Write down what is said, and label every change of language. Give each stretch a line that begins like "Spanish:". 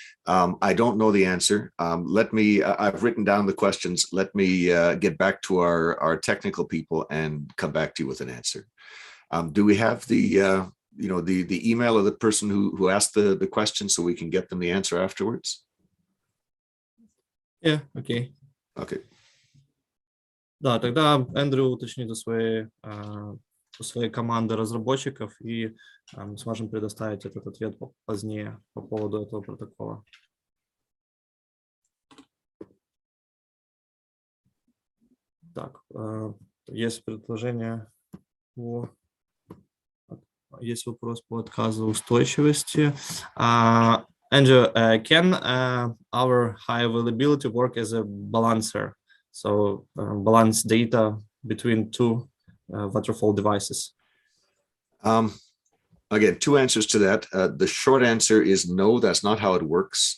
English: I don't know the answer. I've written down the questions. Let me get back to our technical people and come back to you with an answer. Do we have the email of the person who asked the question so we can get them the answer afterwards? Yeah, okay. Okay.
Russian: Да, тогда Эндрю уточнит у своей команды разработчиков, и мы сможем предоставить этот ответ позднее по поводу этого протокола. Так, есть предложение есть вопрос по отказоустойчивости.
English: Andrew, can our high availability work as a balancer? So balance data between two Waterfall devices. Again, two answers to that. The short answer is no, that's not how it works.